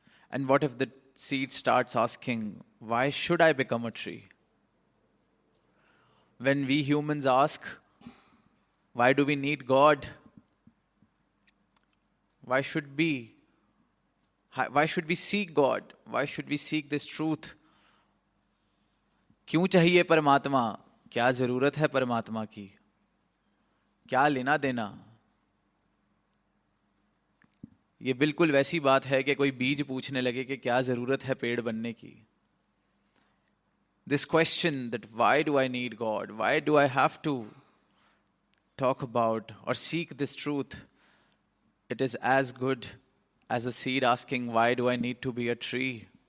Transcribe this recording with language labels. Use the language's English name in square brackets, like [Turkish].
[English] And what if the seed starts asking, why should I become a tree? When we humans ask, why do we need God? Why should we seek God? Why should we seek this truth? [Hindi] क्यों चाहिए परमात्मा? क्या जरूरत है परमात्मा की? क्या लेना देना? ये बिल्कुल वैसी बात है कि कोई बीज पूछने लगे कि क्या जरूरत है पेड़ बनने की. [English] This question that why do I need God? Why do I have to talk about or seek this truth? It is as good as a seed asking, why do I need to be a tree?